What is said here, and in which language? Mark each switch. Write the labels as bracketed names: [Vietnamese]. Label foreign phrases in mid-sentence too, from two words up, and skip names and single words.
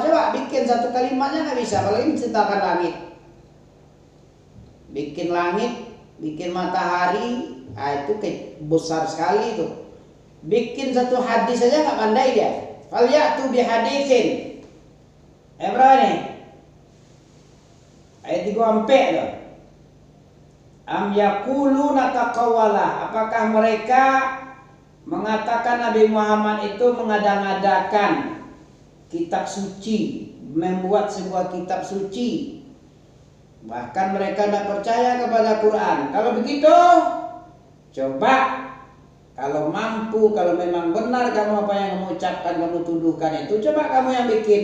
[Indonesian] Coba bikin satu kalimatnya nggak bisa. Kalau ini menciptakan langit, bikin langit, bikin matahari, itu besar sekali itu. Bikin satu hadis saja nggak pandai dia. [Arabic] فليأتوا بحديث. [Indonesian] Berapa nih? Ayat 3 loh. [Arabic] أم يقولون تقوله. [Indonesian] Apakah mereka mengatakan Nabi Muhammad itu mengada-ngadakan kitab suci, membuat sebuah kitab suci. Bahkan mereka tidak percaya kepada Quran. Kalau begitu, coba kalau mampu, kalau memang benar kamu apa yang kamu ucapkan, kamu tuduhkan itu, coba kamu yang bikin.